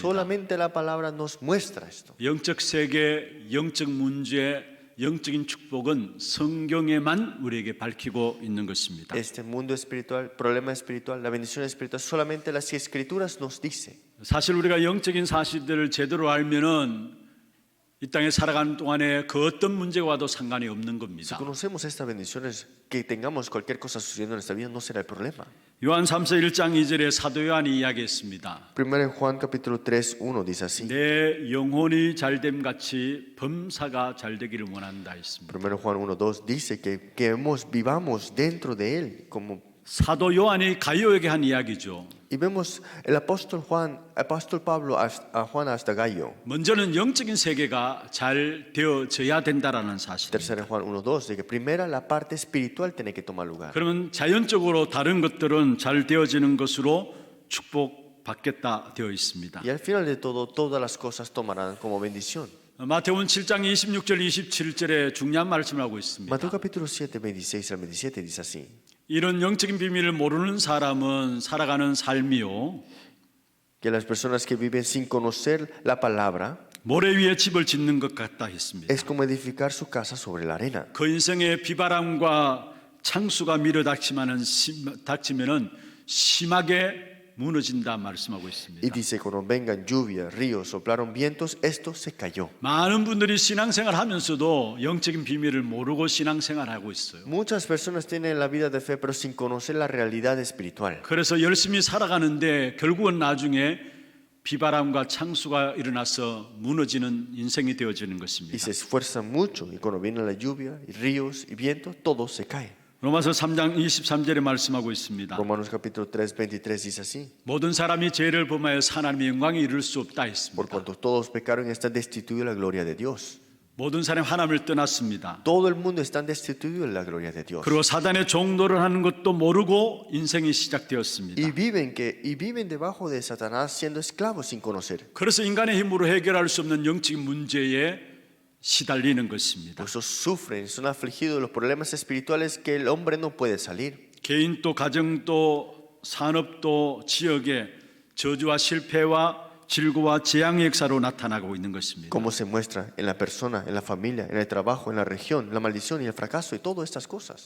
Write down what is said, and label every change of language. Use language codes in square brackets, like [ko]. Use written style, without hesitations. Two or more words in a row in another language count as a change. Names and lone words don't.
[es] Solamente la palabra nos muestra esto. [ko] 영적 세계, 영적 문제, 영적인 축복은 성경에만 우리에게 밝히고 있는 것입니다. [es] Este mundo espiritual, problema espiritual, la bendición espiritual, solamente las escrituras nos dice. [ko] 사실 우리가 영적인 사실들을 제대로 알면은 이 땅에 살아가는 동안에 그 어떤 문제가 와도 상관이 없는 [es] Si [ko] 겁니다. [es] conocemos estas bendiciones, que tengamos cualquier cosa sucediendo en nuestra vida no será el problema. [ko] 요한 3서 1장 2절에 사도 요한이 이야기했습니다. [es] Primero en Juan capítulo 3, 1 dice así. [ko] 내 영혼이 잘됨 같이 범사가 잘되기를 원한다 했습니다. [es] Primero Juan 1, 2 dice que vivamos dentro de Él. [ko] 사도 요한이 가이오에게 한 이야기죠. [es] Y vemos el apóstol Pablo a Juan hasta Gallo. [ko] 먼저는 영적인 세계가 잘 되어져야 된다라는 [es] Tercero [ko] 사실입니다. [es] en Juan 1, 2 de que primero la parte espiritual tiene que tomar lugar. [ko] 그러면 자연적으로 다른 것들은 잘 되어지는 것으로 축복받겠다 되어 있습니다. [es] Y al final de todo, todas las cosas tomarán como bendición. [ko] 마태복음 7장 26절 27절에 중요한 말씀을 하고 있습니다. [es] Mateo capítulo 7, 26 al 27 dice así. [ko] 이런 영적인 비밀을 모르는 사람은 살아가는 삶이요 [es] Que las personas que viven sin conocer la palabra [ko] 모래 위에 집을 짓는 것 같다 했습니다. [es] es como edificar su casa sobre la arena. [ko] 그 인생의 비바람과 창수가 닥치면은 심하게 무너진다 말씀하고 [es] Y [ko] 있습니다. [es] dice, cuando vengan lluvias, ríos, soplaron vientos, esto se cayó. [ko] 많은 분들이 신앙생활 하면서도 영적인 비밀을 모르고 신앙생활 하고 있어요. [es] Muchas personas tienen la vida de fe, pero sin conocer la realidad espiritual. [ko] 그래서 열심히 살아가는데 결국은 나중에 비바람과 창수가 일어나서 무너지는 인생이 되어지는 [es] Y [ko] 것입니다. [es] se esfuerzan mucho, y cuando viene la lluvia, y ríos y vientos, todo se cae. [ko] 로마서 3장 23절에 말씀하고 있습니다. [es] Romanos capítulo 3, 23 dice así. [ko] 모든 사람이 죄를 범하여 하나님의 영광에 이를 수 없다 [es] Por [ko] 했습니다. [es] cuanto todos pecaron y están destituidos de la gloria de Dios. [ko] 모든 사람이 하나님을 떠났습니다. [es] Todo el mundo está destituido de la gloria de Dios. [ko] 그리고 사단의 종노를 하는 것도 모르고 인생이 [es] Y [ko] 시작되었습니다. [es] viven debajo de Satanás siendo esclavos sin conocer. [ko] 그래서 인간의 힘으로 해결할 수 없는 영적인 문제에 시달리는 것입니다. [es] Por eso sufren, son afligidos de los problemas espirituales que el hombre no puede salir. [ko] 개인도 가정도 산업도 지역에 저주와 실패와 질고와 재앙의 역사로 나타나고 있는 것입니다. [es] Cómo se muestra en la persona, en la familia, en el trabajo, en la región, la maldición y el fracaso y todas estas cosas.